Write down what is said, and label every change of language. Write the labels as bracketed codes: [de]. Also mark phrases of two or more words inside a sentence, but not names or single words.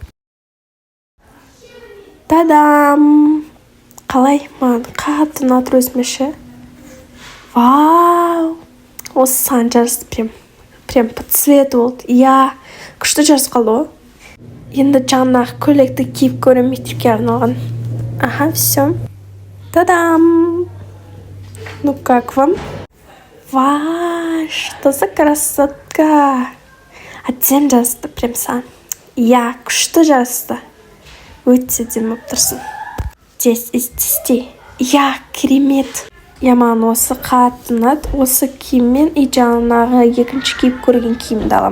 [kk] Тадам! Қалай? Маған қатты ұнатыр өзіме. Вау! Осы саған жарасты [ru] прям по цвету [kk] болды. Иә, күшті жарасып қалды ғой. Енді жаңағы көйлекті киіп көремін мектепке арналған. [ru] Ага, все. Тадам! Ну как вам? Вау, что за красотка! [kk] Әдемі жарасты прям саған. Иә, күшті жарасты. Өте әдемі болып тұрсың. 10 из 10. Иә, керемет. Я маған осы қатты ұнады. Осы киіммен и жаңағы екінші киіп көрген киімді алам.